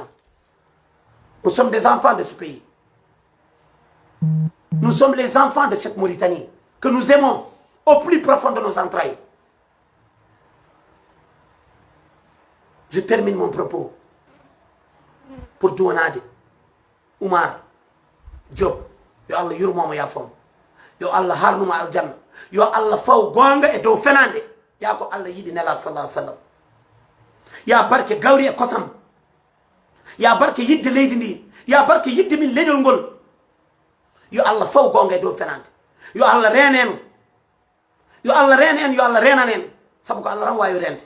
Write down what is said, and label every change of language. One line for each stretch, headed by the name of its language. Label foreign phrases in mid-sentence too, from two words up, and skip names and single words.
French: Nous sommes des enfants de ce pays. Nous sommes les enfants de cette Mauritanie que nous aimons au plus profond de nos entrailles. Je termine mon propos pour
Fula: Douanade, Oumar, Diop, yo Allah yurmoma ya fom, yo Allah harnuma aljanna, yo Allah faw gonga e dow fenande, ya ko Allah yidi nela
Arabic: صلى الله عليه وسلم.
Fula: Ya barke gawri e kosam, ya barke yidde leydi ndi, ya barke yidde min leñol ngol, yo Allah faw gonga e dow fenande, yo Allah renen, yo Allah renen, yo Allah renanen, sabu ko Allah ran wawi rende.